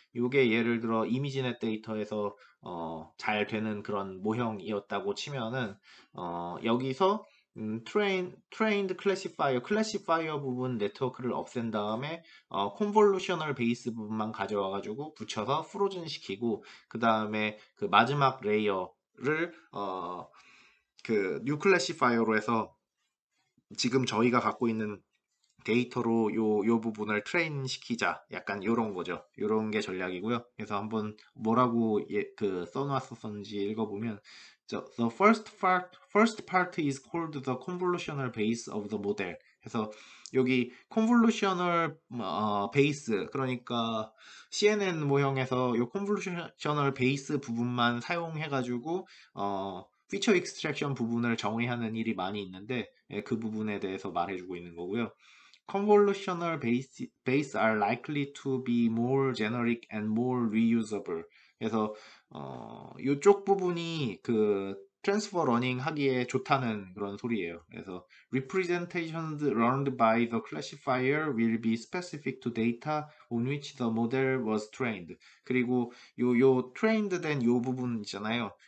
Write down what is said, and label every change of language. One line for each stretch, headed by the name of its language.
Korean: 요게 예를 들어 이미지넷 데이터에서 잘 되는 그런 모형이었다고 치면은 여기서 트레인드 클래시파이어 부분 네트워크를 없앤 다음에 컨볼루셔널 베이스 부분만 가져와 가지고 붙여서 프로즌 시키고 그 다음에 그 마지막 레이어를 그 뉴 클래시파이어로 해서 지금 저희가 갖고 있는 데이터로 요 부분을 트레인 시키자. 약간 요런 거죠. 요런 게 전략이고요. 그래서 한번 뭐라고 써놨었는지 읽어보면
English: the first part is called the convolutional base of the model.
Korean: 그래서 여기 convolutional base 그러니까 CNN 모형에서 요 convolutional base 부분만 사용해가지고 피처 익스트랙션 부분을 정의하는 일이 많이 있는데 그 부분에 대해서 말해주고 있는 거고요.
English: Convolutional base are likely to be more generic and more reusable.
Korean: 그래서 이쪽 부분이 그 트랜스퍼 러닝 하기에 좋다는 그런 소리예요. 그래서
English: representations learned by the classifier will be specific to data on which the model was trained.
Korean: 그리고 요 trained 된 요 부분 있잖아요.